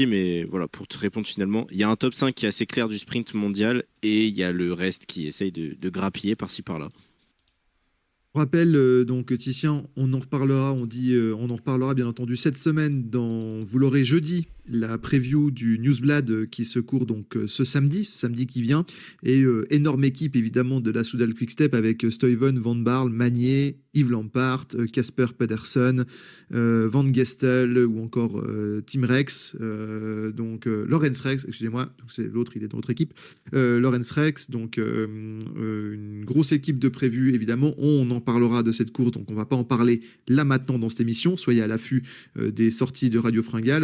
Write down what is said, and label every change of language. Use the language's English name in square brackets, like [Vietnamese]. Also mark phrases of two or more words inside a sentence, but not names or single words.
[French] Mais voilà, pour te répondre finalement, il y a un top 5 qui est assez clair du sprint mondial et il y a le reste qui essaye de grappiller par-ci par-là. Rappel, donc Titien, on en reparlera, on en reparlera bien entendu cette semaine vous l'aurez jeudi, la preview du Newsblad qui se court donc ce samedi qui vient, et énorme équipe évidemment de la Soudal Quickstep avec Stuyven, Van Barle, Magnier, Yves Lampart, Casper Pedersen, Van Gestel ou encore Tim Rex, Lorenz Rex, excusez-moi, donc c'est l'autre, il est dans l'autre équipe, Lorenz Rex, donc une grosse équipe de prévus évidemment, on en parlera de cette course, donc on va pas en parler là maintenant dans cette émission, soyez à l'affût des sorties de Radio Fringale.